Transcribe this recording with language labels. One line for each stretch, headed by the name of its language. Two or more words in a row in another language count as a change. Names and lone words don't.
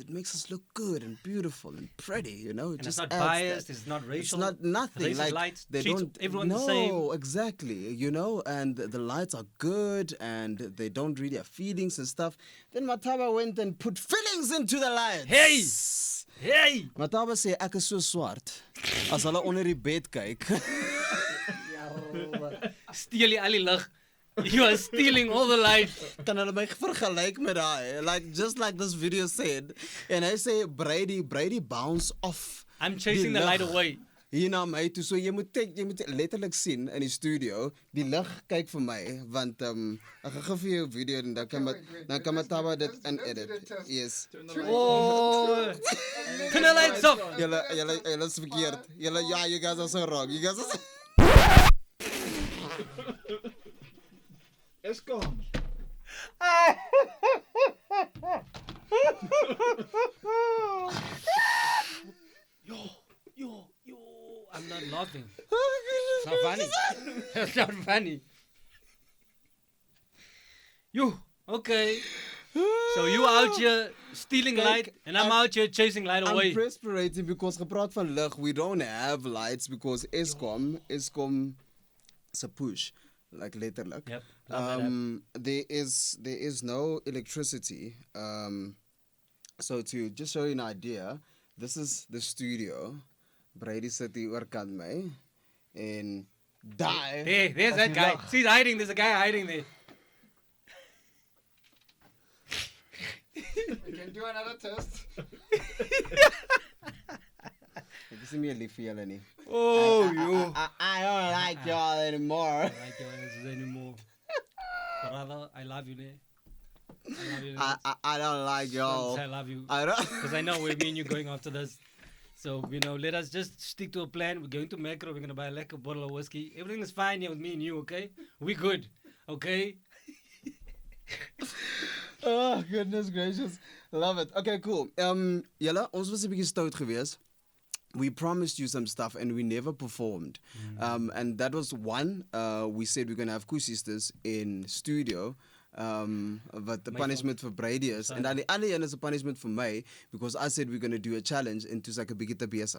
English: It makes us look good and beautiful and pretty, you know. And just it's not adds biased. that. It's not racial. It's not nothing. Racist Like lights they treats don't. everyone no, the same. exactly. You know, and the lights are good, and they don't really have feelings and stuff. Then Mataba went and put feelings into the lights. Hey!
Afrikaans: Mataba sê ek is so swart as hulle onder die bed kyk. Steal die al die lig.
English: You are stealing all the light.
Afrikaans: Kan hulle my vergelyk met daai,
English: like just like this video said, and I say Brady bounce off. I'm chasing the light away.
Afrikaans: Hier na my toe, so jy moet letterlik sien in die studio, die lig kyk vir my, want ek gaan gou vir jou video en dan kan Mataba dit in edit.
English: Yes. Oh, turn the lights off.
Afrikaans: Julle is verkeerd. Ja,
English: you guys are so wrong. You guys are so... Eskom. Yo. I'm not laughing. It's not funny. It's not funny. You, okay. So you out here stealing light and I'm out here chasing light away. I'm perspirating because
Afrikaans: gepraat van lig,
English: we don't have lights because Eskom se push, like letterlik. Yep. There is no electricity. So to just show you an idea, this is the studio.
Afrikaans: Brady sit hier oorkant my en daai.
English: There's that guy. See, he's hiding. There's a guy hiding there. We can do another test.
Afrikaans: Ek is nie meer lief vir julle nie.
English: Oh, I don't like y'all anymore. I don't like your answers anymore. Brother, I love you, ne? I love you. I don't like y'all. I love you. I don't. Because I know where me and you going after this. So, let us just stick to a plan. We're going to Macro. We're going to buy a bottle of whiskey. Everything is fine here with me and you, okay? We good, okay? Oh, goodness gracious. Love it. Okay, cool.
Afrikaans: Julle, ons was 'n bietjie stout geweest.
English: We promised you some stuff and we never performed. And that was one. We said we're going to have Koesisters in studio. But the punishment for Brady is, and the other end is a punishment for me because I said we're going to do a challenge into like a bigita besig.